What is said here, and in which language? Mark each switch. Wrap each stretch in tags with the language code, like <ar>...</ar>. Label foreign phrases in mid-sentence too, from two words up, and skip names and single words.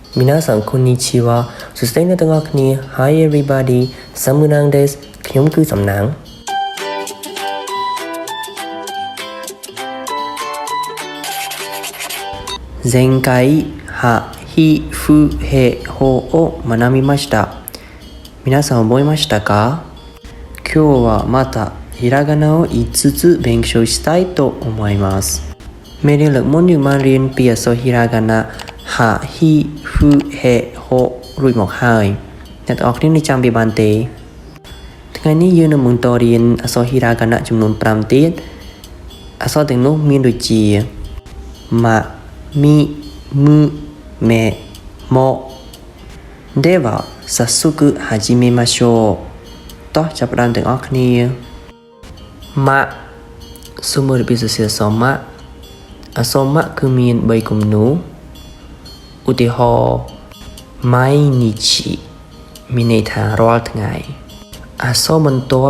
<ja>皆さんこんにちはそして皆</ja> <km>ទាំងអស់គ្នា</km> <en>Hi everybody</en> <ja>Samnang です</ja> <km>ខ្ញុំគឺសំណាង</km> <ja>前回はひふへほを学びました皆さん覚えましたか今日はまたひらがなを5つ勉強したいと思います</ja> <km>មេរៀនលើកមុនយើងបានរៀនពីអក្សរひらがなហាហ៊ីហ្វឺហេហូរួចមកហើយអ្នកទាំងអស់គ្នានឹងចាំវាបានទេថ្ងៃនេះយើងនឹង បន្តរៀនអក្សរひらがなចំនួន5ទៀតអក្សរទាំងនោះមានដូចជាម៉ា មី</km> <ja>ムメモでは早速始めましょう</ja> <km>តោះចាប់ផ្ដើមទាំងអស់គ្នាម៉ាសូមមើលពីសរសេរអក្សរម៉ាអក្សរម៉ាគឺមាន3គំនូឧទាហរណ៍毎日មានន័យថារាល់ថ្ងៃអក្សរបន្ទា</km>